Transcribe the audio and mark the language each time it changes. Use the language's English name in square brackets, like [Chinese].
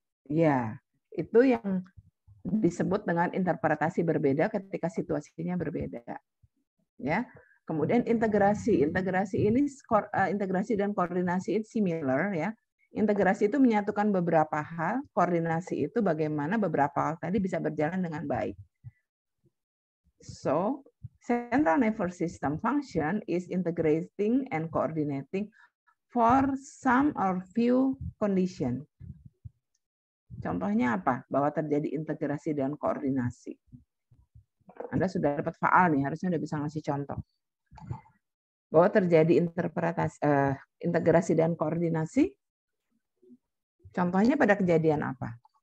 [Indonesian] Ya, itu yang disebut dengan interpretasi berbeda ketika situasinya berbeda. Ya. Kemudian integrasi ini integrasi dan koordinasi itu similar ya. Integrasi itu menyatukan beberapa hal, koordinasi itu bagaimana beberapa hal tadi bisa berjalan dengan baik. [English] So, central nervous system function is integrating and coordinating for some or few condition. [Indonesian] Contohnya apa? Bahwa terjadi integrasi dan koordinasi. Anda sudah dapat faal nih, harusnya udah bisa ngasih contoh. Bahwa terjadi integrasi dan koordinasi. Contohnya pada kejadian apa?